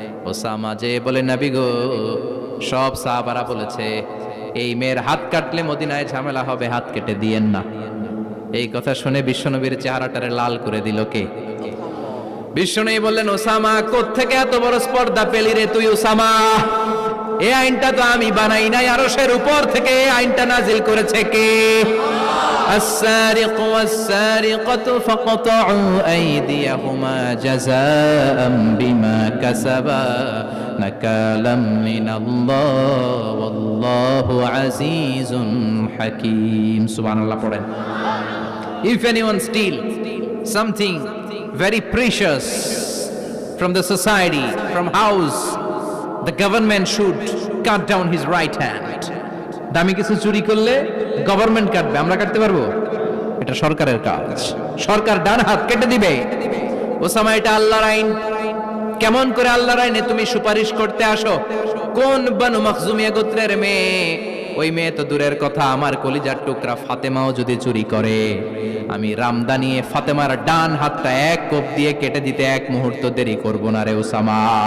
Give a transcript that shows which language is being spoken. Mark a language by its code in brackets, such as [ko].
[bn] Osama যে বলে, নবী গো, সব সাহাবারা বলেছে এই মেয়ের হাত কাটলে মদিনায় ঝামেলা হবে, হাত কেটে দিয়েন না। এই কথা শুনে বিশ্বনবীর চেহারাটারে লাল করে দিল কে? বিশ্বনবী বললেন, ওসামা, কোত্থেকে এত বড় স্পর্ধা পেলি রে তুই ওসামা? এই আইনটা তো আমি বানাই নাই, আরশের উপর থেকে এই আইনটা নাজিল করেছে কে? [ar] السارق والسارقة فاقطعوا أيديهما جزاء بما كسبا نكالا من الله والله عزيز حكيم. سبحان الله. [en] If anyone steal something very precious from the society, from house, the government should cut down his right hand. [bn] দামি কিছু চুরি করলে গভর্নমেন্ট কাটবে, আমরা কাটতে পারবো? এটা সরকারের কাজ, সরকার ডান হাত কেটে দিবে। ওসামা, এটা আল্লাহর আইন। কেমন করে আল্লাহর আইনে তুমি সুপারিশ করতে আসো? কোন বনু মাখজুমিয়া গোত্রের মেয়ে ওই মেয়ে তো দূরের কথা, আমার কলিজার টুকরা ফাতেমাও যদি চুরি করে, আমি রামদা নিয়ে ফাতেমার ডান হাতটা এক কোপ দিয়ে কেটে দিতে এক মুহূর্ত দেরি করব না রে উসামা।